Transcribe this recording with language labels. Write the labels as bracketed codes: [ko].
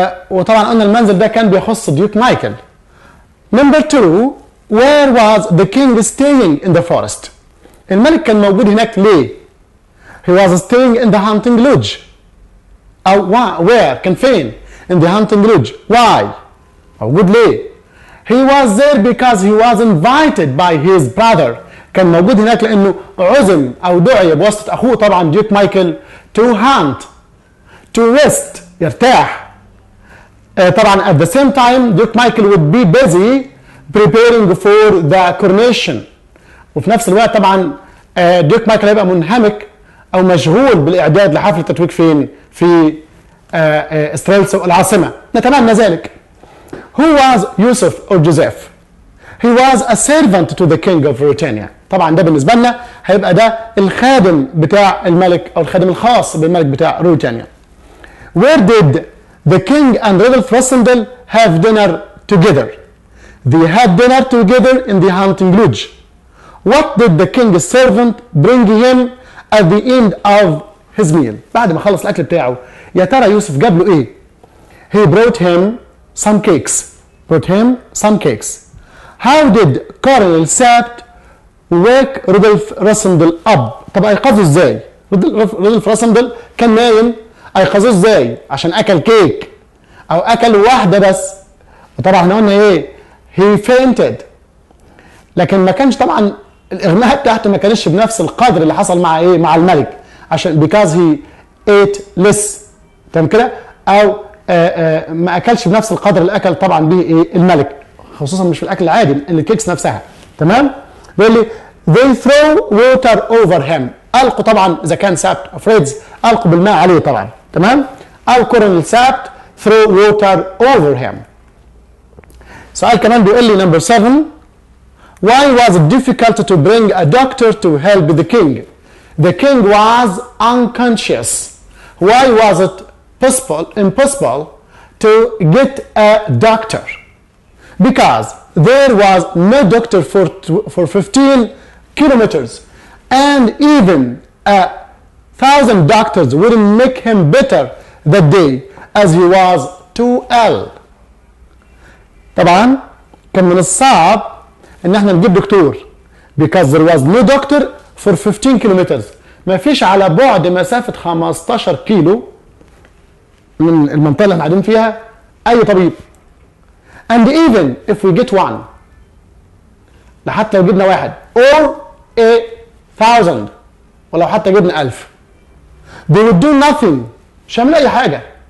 [ar] وطبعا قلنا المنزل ده كان بيخص ديوك مايكل. [en] Number 2 where was the king staying in the forest؟ [ar] الملك كان موجود هناك ليه؟ [en] he was staying in the hunting lodge. أو where [ar] كان فين؟ [en] in the hunting lodge. why؟ [ar] موجود ليه؟ [en] he was there because he was invited by his brother. [ar] كان موجود هناك لانه عزم او دعي بواسطه اخوه طبعا ديوك مايكل [en] to hunt to rest، [ar] يرتاح. طبعا [en] at the same time [ar] ديوك مايكل [en] would be busy preparing for the coronation، [ar] وفي نفس الوقت طبعا ديوك مايكل هيبقى منهمك او مشغول بالاعداد لحفل التتويج فين؟ في استرالسو العاصمه. نتمنى ذلك. [en] Who was يوسف or Joseph? He was a servant to the king of Britannia. [ar] طبعا ده بالنسبه لنا هيبقى ده الخادم بتاع الملك او الخادم الخاص بالملك بتاع روتانيا. [en] Where did the king and Rudolph Rassendyll have dinner together؟ They had dinner together in the hunting lodge. What did the king's servant bring him at the end of his meal؟ [ar] بعد ما خلص الاكل بتاعه يا ترى يوسف جاب له ايه؟ [en] He brought him some cakes. How did Colonel Sapt wake Rudolph Rassendyll up؟ [ar] طب ايقظه ازاي؟ رودولف راسندل كان نايم، ايقظوه ازاي؟ عشان اكل كيك او اكل واحده بس. وطبعا احنا قلنا ايه؟ [en] he fainted. [ar] لكن ما كانش طبعا الاغماء بتاعته ما كانش بنفس القدر اللي حصل مع ايه؟ مع الملك، عشان [en] because he ate less، [ar] تمام كده؟ او ما اكلش بنفس القدر اللي اكل طبعا به ايه؟ الملك، خصوصا مش في الاكل العادي، الكيكس نفسها. تمام؟ بيقول لي [en] they throw water over him، [ar] القوا طبعا اذا كان سابت افريدز القوا بالماء عليه طبعا. تمام؟ او كورنيل سابت [en] throw water over him. [ar] سؤال كمان بيقول لي نمبر 7 [en] why was it difficult to bring a doctor to help the king؟ The king was unconscious. Why was it impossible to get a doctor؟ Because there was no doctor for 15 kilometers and even 1,000 doctors wouldn't make him better that day as he was too ill. [ar] طبعا كان من الصعب ان احنا نجيب دكتور [en] because there was no doctor for 15 kilometers، [ar] ما فيش على بعد مسافة 15 كيلو من المنطقة اللي احنا قاعدين فيها اي طبيب. [en] and even if we get one، [ar] لحتى لو جبنا واحد [en] or 1,000، [ar] ولو حتى جبنا 1000 [en] they would do nothing، [ar] مش هيعملوا اي حاجة.